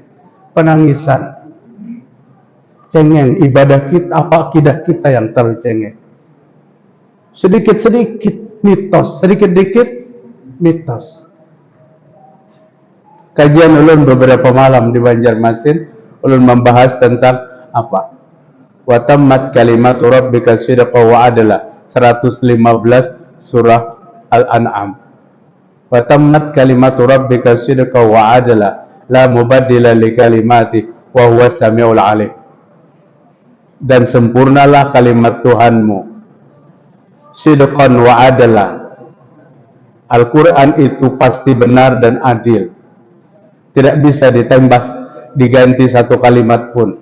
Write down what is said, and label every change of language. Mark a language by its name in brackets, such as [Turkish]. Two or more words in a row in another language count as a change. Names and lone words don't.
[Indonesian] Penangisan, cengeng, ibadah kita, apa akidah kita yang tercengeng. Sedikit-sedikit mitos, sedikit-sedikit mitos. Kajian ulun beberapa malam di Banjarmasin, ulun membahas tentang apa? [Arabic] وتمت كلمة ربك صدقا وعدلا, 115 surah Al-An'am. وتمت كلمة ربك صدقا وعدلا لا مبدل لكلمات وهو السميع العليم. [Indonesian] Dan sempurnalah kalimat Tuhanmu [Arabic] صدقا وعدلا. [Indonesian] Al-Quran itu pasti benar dan adil, tidak bisa ditembas diganti satu kalimat pun.